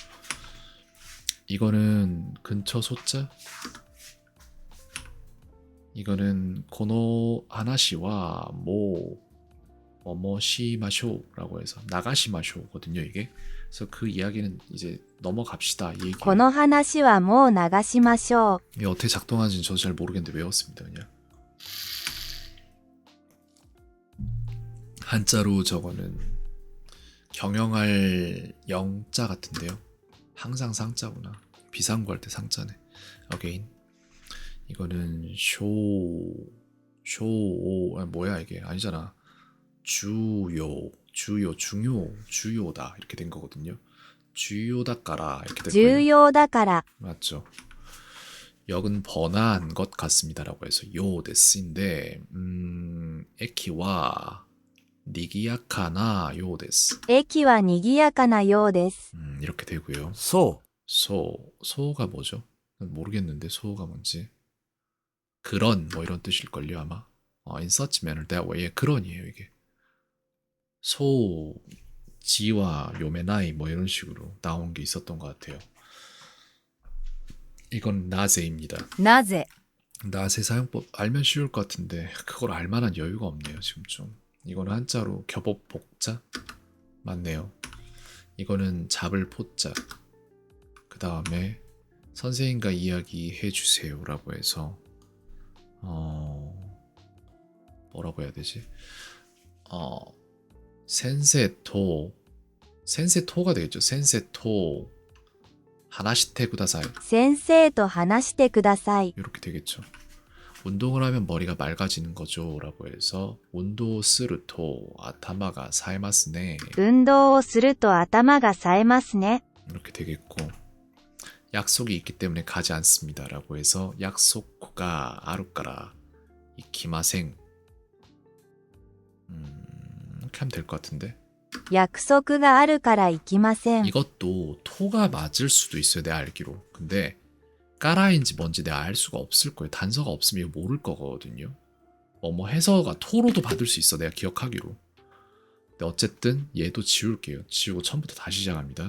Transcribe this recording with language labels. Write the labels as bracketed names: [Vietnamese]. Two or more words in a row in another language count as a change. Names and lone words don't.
[Korean] 이거는 근처 소자 이거는 [Japanese] この話は [Korean] 뭐뭐시마쇼라고 해서 나가시마쇼거든요 이게. 그래서 그 이야기는 이제 넘어갑시다 이 얘기. [Japanese] この話はもう流しましょう。 [Korean] 이게 어떻게 작동하는지는 저도 잘 모르겠는데 외웠습니다 그냥. 한자로 저거는 경영할 영자 같은데요. 항상 상자구나. 비상구할 때 상자네. 어게인. 이거는 뭐야 이게 아니잖아. 주요다 이렇게 된 거거든요. 주요다까라 이렇게 될 [Japanese] 重 [Korean] 거예요. [Japanese] 要だから、 [Korean] 맞죠. 역은 번화한 것 같습니다라고 해서 요데스인데 [Japanese] 駅は賑やかなようです駅は賑やかなようです。 [Korean] 이렇게 되고요. [Japanese] そう [Korean] 소가 뭐죠? 모르겠는데 소가 뭔지. 그런 뭐 이런 뜻일걸요 아마. [English] In such manner that way. [Korean] 그런이에요 이게. [Japanese] そう字は読めない [Korean] 뭐 이런 식으로 나온 게 있었던 것 같아요. 이건 나제입니다. [Japanese] なぜ [Korean] 나세 사용법 알면 쉬울 것 같은데 그걸 알 만한 여유가 없네요 지금 좀. 이거는 한자로 겹업 복자 맞네요. 이거는 잡을 포자. 그 다음에 선생님과 이야기해 주세요라고 해서 뭐라고 해야 되지? 센세토가 되겠죠. [Japanese] 先生と話してください先生と話してください。 [Korean] 이렇게 되겠죠. 운동을 하면 머리가 맑아지는 거죠 라고 해서 운동 [Japanese] すると頭が冴えますね運動をすると頭が冴えますね。 [Korean] 이렇게 되겠고 약속이 있기 때문에 가지 않습니다라고 해서 약속가 [Japanese] あるから行きません. [Korean] 이렇게 하면 될 것 같은데. [Japanese] 約束があるから行きません。 [Korean] 이것도 토가 맞을 수도 있어요, 내 알기로. 근데 까라인지 뭔지 내가 알 수가 없을 거예요. 단서가 없으면 이거 모를 거거든요. 뭐 해서가 토로도 받을 수 있어, 내가 기억하기로. 근데 어쨌든 얘도 지울게요. 지우고 처음부터 다시 시작합니다.